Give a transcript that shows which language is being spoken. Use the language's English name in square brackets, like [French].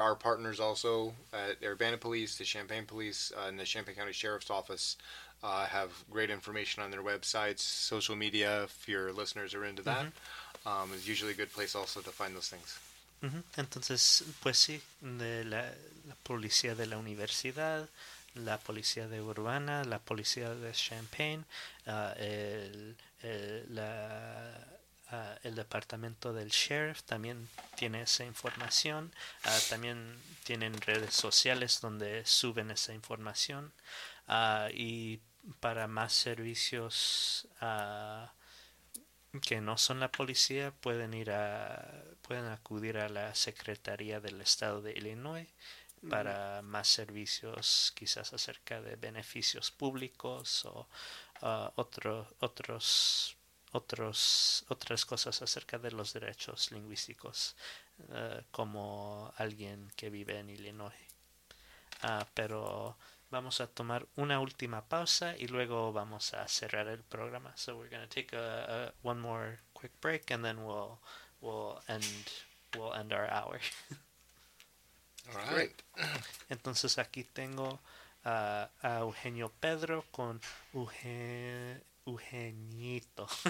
[English] Our partners also at Urbana Police, the Champaign Police, and the Champaign County Sheriff's Office have great information on their websites, social media. If your listeners are into that, it's usually a good place also to find those things. [Spanish] Entonces, pues sí, de la policía de la universidad, la policía de Urbana, la policía de Champaign, el departamento del sheriff también tiene esa información, también tienen redes sociales donde suben esa información, y para más servicios que no son la policía, pueden acudir a la Secretaría del Estado de Illinois para más servicios, quizás acerca de beneficios públicos o otras cosas acerca de los derechos lingüísticos, como alguien que vive en Illinois. Pero vamos a tomar una última pausa y luego vamos a cerrar el programa. [English] So we're going to take one more quick break and then we'll end our hour. All right. [Spanish] Entonces aquí tengo a Eugenio Pedro con Eugenito.